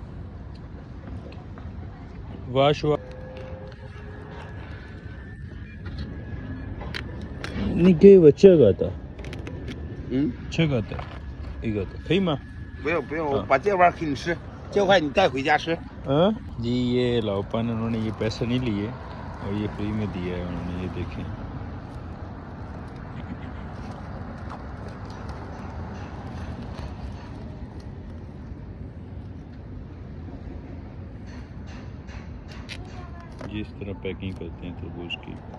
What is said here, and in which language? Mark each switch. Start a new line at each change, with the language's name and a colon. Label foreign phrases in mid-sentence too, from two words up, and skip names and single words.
Chinese: 我说，你给我这个的，这个的，一个的，可以吗？不用，我把这碗给你吃，这块你带回家吃。
Hindi: जी ये लाओपन उन्होंने ये पैसे नहीं लिए और ये फ्री में दिया है उन्होंने, ये देखें। ये इस तरह पैकिंग करते हैं तरबूज की।